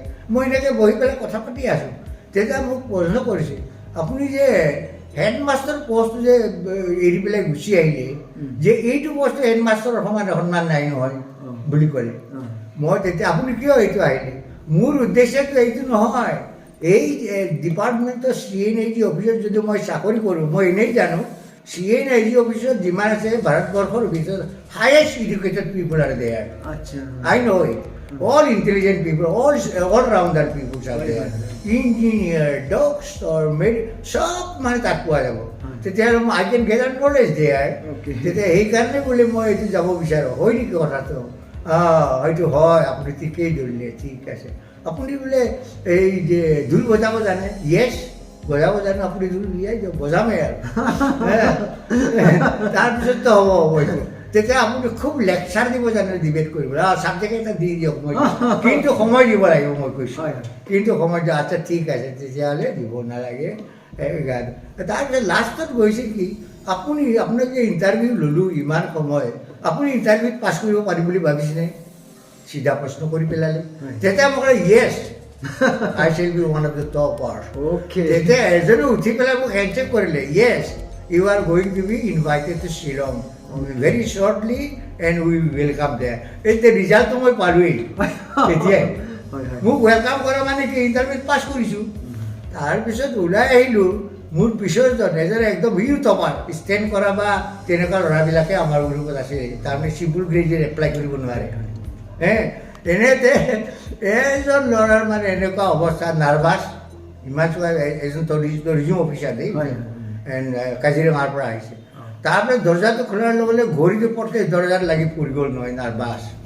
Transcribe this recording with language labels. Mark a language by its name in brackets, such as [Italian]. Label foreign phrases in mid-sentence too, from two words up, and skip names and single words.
[Assamese] মই এনেকৈ বহি পেলাই কথা পাতি আছোঁ, তেতিয়া মোক প্ৰশ্ন কৰিছে, আপুনি যে [English] headmaster postটো [Assamese] যে এৰি পেলাই গুচি আহিলে, যে এইটো পষ্টটো হেডমাষ্টাৰৰ সন্মান নাই নহয় বুলি ক'লে। মই তেতিয়া আপুনি কিয় এইটো আহিলে? মোৰ উদ্দেশ্যটো এইটো নহয়, এই ডিপাৰ্টমেণ্টৰ CNAG অফিচত যদি মই চাকৰি কৰোঁ, মই এনেই জানো CNAG অফিচত যিমান আছে ভাৰতবৰ্ষৰ ভিতৰত [English] highest educated people are there. I know it. All intelligent people, all-rounder people are there. Engineer, doctor, [Assamese] সব মানে তাত পোৱা যাব। তেতিয়াহ'লে [English] I can get a knowledge there. [Assamese] তেতিয়া সেইকাৰণে বোলে মই এইটো যাব বিচাৰোঁ। হয় নেকি কথাটো? হয়তো হয়, আপুনি ঠিকেই ধৰিলে, ঠিক আছে। আপুনি বোলে এই যে ঢোল বজাব জানে? য়েছ, বজাব জানো। আপুনি ঢোল উলিয়াই দিয়ক, বজামেই আৰু। তাৰপিছততো হ'ব এইটো। তেতিয়া আপুনি খুব লেকচাৰ দিব জানে, ডিবেট কৰিব, ছাবজেক্ট এটা দি দিয়ক, মই কিন্তু সময় দিব লাগিব, মই কৈছোঁ। কিন্তু সময় দিয়ক, আচ্ছা ঠিক আছে, তেতিয়াহ'লে দিব নালাগে। তাৰপিছত লাষ্টত গৈছে কি, আপোনাক যে ইণ্টাৰভিউ ল'লোঁ ইমান সময়, আপুনি ইণ্টাৰভিউত পাছ কৰিব পাৰিম বুলি ভাবিছেনে? চিধা প্ৰশ্ন কৰি পেলালে। তেতিয়া মই ক'লে য়েছ, [English] I shall be one of the toppers. [Assamese] তেতিয়া এজনে উঠি পেলাই মোক হেণ্ডশেক কৰিলে, য়েছ, [English] you are going to be invited to Shillong very shortly and we will welcome there. [Assamese] এতিয়া ৰিজাল্টটো মই পালোঁৱেই তেতিয়াই। মোক ৱেলকাম কৰা মানে কি, ইণ্টাৰভিউত পাছ কৰিছোঁ। তাৰপিছত ওলাই আহিলোঁ, মোৰ পিছৰজন এজন একদম টপাৰ, ষ্টেণ্ড কৰা বা তেনেকুৱা ল'ৰাবিলাকে আমাৰ গ্ৰুপত আছে, তাৰমানে [English] simple graduate apply [Assamese] কৰিব নোৱাৰে, এনেতে এজন ল'ৰাৰ মানে এনেকুৱা অৱস্থা নাৰ্ভাছ ইমান চোৱা এজন [English] tourism officer [Assamese] দেই কাজিৰঙাৰ পৰা আহিছে তাৰপিছত দৰ্জাটো খোলাৰ লগে লগে ঘড়ীটো পটকৈ দৰ্জাত লাগি পৰি গ'ল নহয় নাৰ্ভাছ